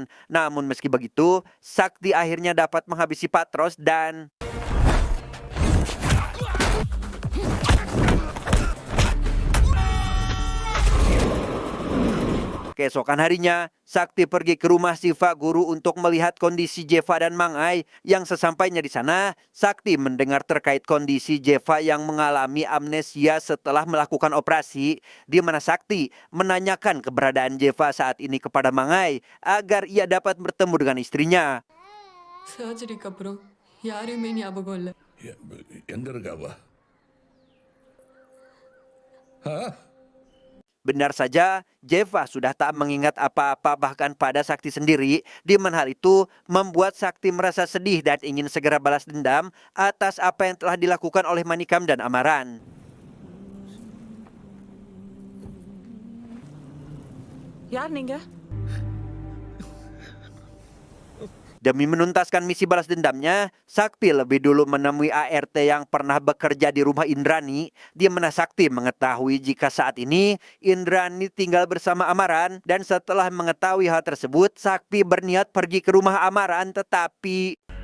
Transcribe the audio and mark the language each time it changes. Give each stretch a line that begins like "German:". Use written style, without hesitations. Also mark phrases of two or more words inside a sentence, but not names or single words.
Indonesian: Namun meski begitu, Sakti akhirnya dapat menghabisi Patros dan keesokan harinya, Sakti pergi ke rumah Sivaguru untuk melihat kondisi Jeva dan Mangai. Yang sesampainya di sana, Sakti mendengar terkait kondisi Jeva yang mengalami amnesia setelah melakukan operasi, di mana Sakti menanyakan keberadaan Jeva saat ini kepada Mangai agar ia dapat bertemu dengan istrinya.
Tamil: சர்ஜரிக்கு அப்புறம் யாரையுமே ஞாபகம் இல்லை. எங்க இருக்காவா?
Indonesian: Benar saja, Jeva sudah tak mengingat apa-apa bahkan pada Sakti sendiri, di mana hal itu membuat Sakti merasa sedih dan ingin segera balas dendam atas apa yang telah dilakukan oleh Manikam dan Amaran.
Tamil: யார் நீங்க?
Indonesian: Demi menuntaskan misi balas dendamnya, Sakti lebih dulu menemui ART yang pernah bekerja di rumah Indrani, di mana Sakti mengetahui jika saat ini Indrani tinggal bersama Amaran, dan setelah mengetahui hal tersebut, Sakti berniat pergi ke rumah Amaran, tetapi